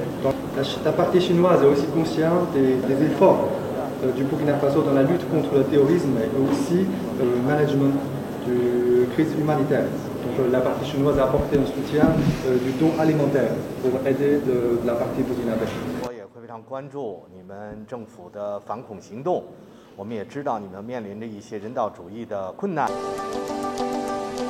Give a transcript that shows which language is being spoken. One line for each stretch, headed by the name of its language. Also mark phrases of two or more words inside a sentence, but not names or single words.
French: La partie chinoise est aussi consciente des efforts du Burkina Faso dans la lutte contre le terrorisme et aussi le management de crise humanitaire. Donc la partie chinoise a apporté un soutien du don alimentaire pour aider la partie burkinabé.
Chinese: 我也会非常关注你们政府的反恐行动，我们也知道你们面临着一些人道主义的困难。